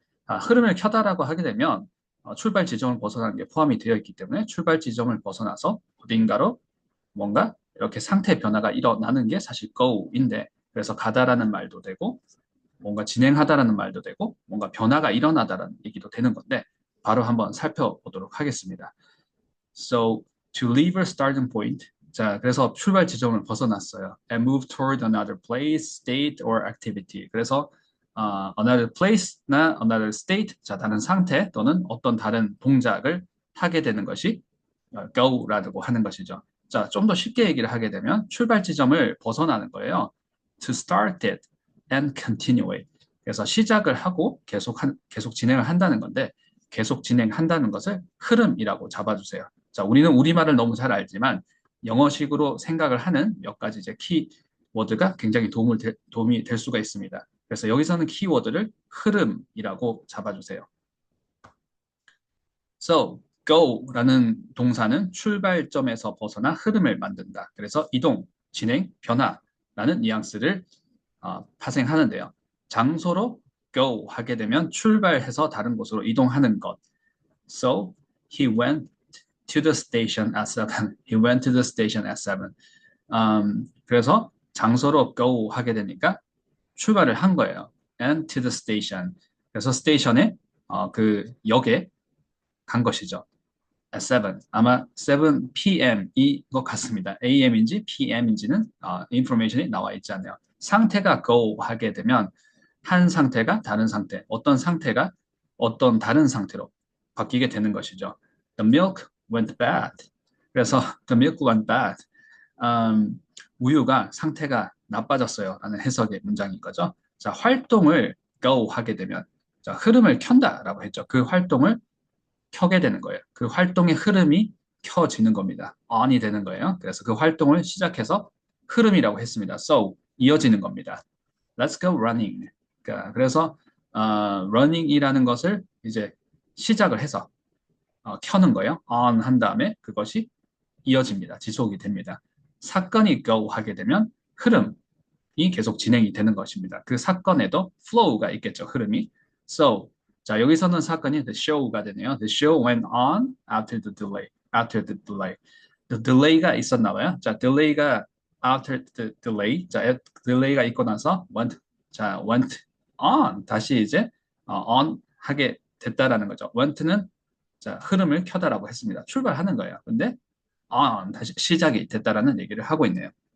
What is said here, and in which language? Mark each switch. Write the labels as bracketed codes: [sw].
[ko] 흐름을 켜다라고 하게 되면 출발 지점을 벗어나는 게 포함이 되어 있기 때문에 출발 지점을 벗어나서 어딘가로 뭔가 이렇게 상태 변화가 일어나는 게 사실 go인데 그래서 가다라는 말도 되고 뭔가 진행하다라는 말도 되고 뭔가 변화가 일어나다라는 얘기도 되는 건데 바로 한번 살펴보도록 하겠습니다. [en] So to leave a starting point, [ko] 자, 그래서 출발 지점을 벗어났어요. [en] And move toward another place, state, or activity. [ko] 그래서 another place나 another state, 자, 다른 상태 또는 어떤 다른 동작을 하게 되는 것이 go라고 하는 것이죠. 자, 좀 더 쉽게 얘기를 하게 되면 출발 지점을 벗어나는 거예요. [en] To start it and continue it. [ko] 그래서 시작을 하고 계속 진행을 한다는 건데 계속 진행한다는 것을 흐름이라고 잡아주세요. 자, 우리는 우리말을 너무 잘 알지만 영어식으로 생각을 하는 몇 가지 이제 키워드가 굉장히 도움이 될 수가 있습니다. 그래서 여기서는 키워드를 흐름이라고 잡아주세요. So, go라는 동사는 출발점에서 벗어나 흐름을 만든다. 그래서 이동, 진행, 변화라는 뉘앙스를 파생하는데요. 장소로 go 하게 되면 출발해서 다른 곳으로 이동하는 것. [en] So, he went to the station at 7. He went to the station at 7. [ko] 그래서 장소로 go 하게 되니까 출발을 한 거예요. [en] And to the station. [ko] 그래서 스테이션에 그 역에 간 것이죠. [en] At 7. [ko] 아마 7 p.m.이 것 같습니다. a.m.인지 p.m.인지는 인포메이션이 나와 있지 않네요. 상태가 go 하게 되면 한 상태가 다른 상태, 어떤 상태가 어떤 다른 상태로 바뀌게 되는 것이죠. [en] The milk went bad. 그래서 the milk went bad. [ko] 우유가 상태가 나빠졌어요. 라는 해석의 문장인 거죠. 자, 활동을 go 하게 되면 자, 흐름을 켠다라고 했죠. 그 활동을 켜게 되는 거예요. 그 활동의 흐름이 켜지는 겁니다. on이 되는 거예요. 그래서 그 활동을 시작해서 흐름이라고 했습니다. So, 이어지는 겁니다. [en] Let's go running. [ko] 그래서 running이라는 것을 이제 시작을 해서 켜는 거예요. on 한 다음에 그것이 이어집니다. 지속이 됩니다. 사건이 go 하게 되면 흐름이 계속 진행이 되는 것입니다. 그 사건에도 flow가 있겠죠. 흐름이. So, 자, 여기서는 사건이 the show가 되네요. [en] The show went on after the delay. After the delay. [ko] The delay가 있었나 봐요. 자, delay가 [en] after the delay. [ko] 자, delay가 있고 나서 went on. 다시 이제 on 하게 됐다라는 거죠. went는 자, 흐름을 켜다라고 했습니다. 출발하는 거예요. 근데 다시 시작이 됐다라는 얘기를 하고 있네요.